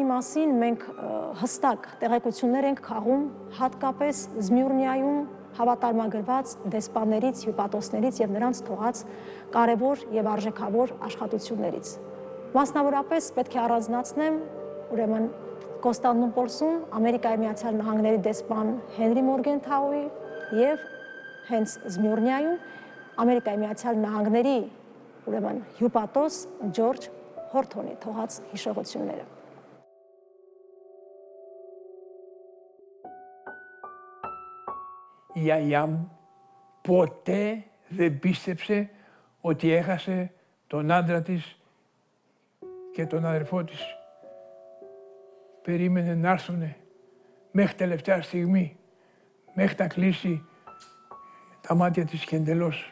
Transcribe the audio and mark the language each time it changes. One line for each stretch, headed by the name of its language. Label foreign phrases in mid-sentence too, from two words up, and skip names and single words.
Armenian: մասին մենք հստակ տեղեկություններ ենք քաղում հատկապես Զմյուրնիայում հավատարմագրված դեսպաններից, հյուպատոսներից եւ նրանց թողած կարևոր եւ արժեքավոր աշխատություններից։ Մասնավորապես պետք է առանձնացնեմ ուրեմն Կոստանդնուպոլսում Ամերիկայի Միացյալ Նահանգների դեսպան Հենրի Մորգենթաուի եւ հենց Զմյուրնիայում Ամերիկայի Միացյալ Նահանգների ուրեմն հյուպատոս Ջորջ Հորթոնի թողած հիշողությունները։
Greek: Η γιαγιά μου ποτέ δεν πίστεψε ότι έχασε τον άντρα της και τον αδερφό της. Περίμενε να έρθουνε μέχρι τελευταία στιγμή, μέχρι να κλείσει τα μάτια της και εντελώς.